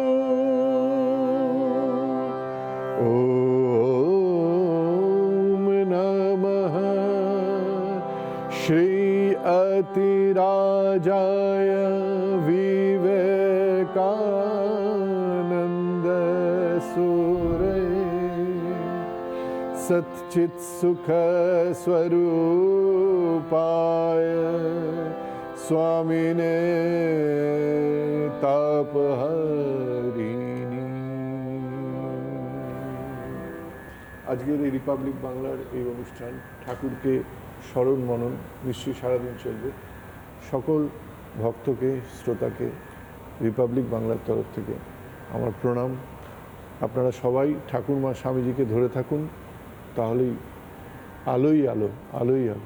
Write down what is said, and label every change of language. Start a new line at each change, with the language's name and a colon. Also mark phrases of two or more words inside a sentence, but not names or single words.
Sanskrit: ॐ नमः श्री अतिराजाय विवेकानन्द सूरे सच्चित् सुख स्वरूपाय स्वामिने तापहरिणी।
Bangla: আজকের এই রিপাবলিক বাংলার এই অনুষ্ঠান ঠাকুরকে স্মরণ মনন নিশ্চয়ই সারাদিন চলবে। সকল ভক্তকে, শ্রোতাকে রিপাবলিক বাংলার তরফ থেকে আমার প্রণাম। আপনারা সবাই ঠাকুর মা স্বামীজিকে ধরে থাকুন, তাহলেই আলোই আলো, আলোই আলো।